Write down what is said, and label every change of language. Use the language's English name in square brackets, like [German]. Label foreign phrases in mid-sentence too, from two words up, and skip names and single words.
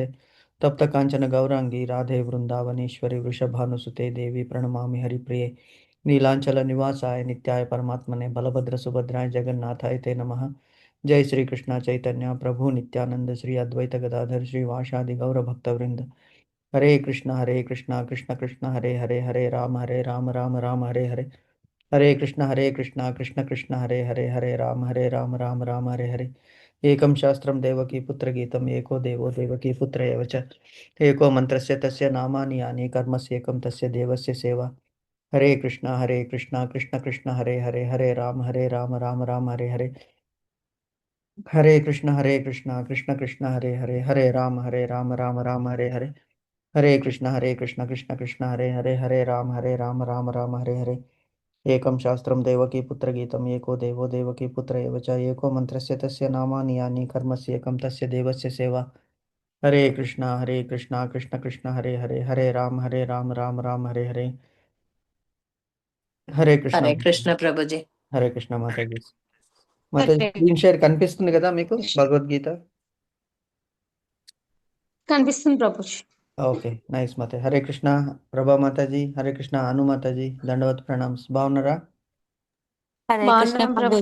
[Sanskrit] तप्त कांचन गौरांगी राधे वृंदावनेश्वरी वृषभानुसुते देवी प्रणमामि हरिप्रिये। नीलांचल निवासाय नित्याय परमात्मने बलभद्र सुभद्राय जगन्नाथाय ते नमः। जय श्री कृष्ण चैतन्य प्रभु नित्यानंद श्री अद्वैत गदाधर श्रीवासादि गौर भक्तवृंद। हरे कृष्णा कृष्ण कृष्ण हरे हरे हरे राम राम राम हरे हरे। हरे कृष्ण कृष्ण कृष्ण हरे हरे राम हरे हरे। एकं शास्त्रं देवकी पुत्रगीतम् एको देवो देवकी पुत्र एव च। एको मन्त्रस्य तस्य नामानि यानि कर्मस्येकं तस्य देवस्य सेवा। हरे कृष्ण कृष्ण कृष्ण हरे राम राम हरे हरे। हरे कृष्ण कृष्ण कृष्ण हरे राम राम हरे हरे। हरे कृष्ण कृष्ण हरे राम हरे हरे। एकं शास्त्रं देवकी पुत्रगीतम् एको देवो देवकी पुत्र एव च। एको मन्त्रस्य तस्य नामानि यानि कर्मस्येकं तस्य देवस्य सेवा। हरे कृष्णा कृष्ण कृष्ण हरे राम राम हरे हरे। हरे कृष्ण [Telugu] హరే కృష్ణ ప్రభుజీ. हरे कृष्ण माताजी। మాతాజీ హరే [English] screen share [Telugu] కనిపిస్తుంది కదా మీకు కృష్ణ. భగవద్గీత? కనిపిస్తుంది ప్రభుజీ. [English] okay nice [Telugu] మాతాజీ. హరే కృష్ణ ప్రభా మాతాజీ. హరే కృష్ణ అను మాతాజీ. దండవత్ ప్రణామ్స్. బాగున్నారా? హరే కృష్ణ బాగున్నాం ప్రభు.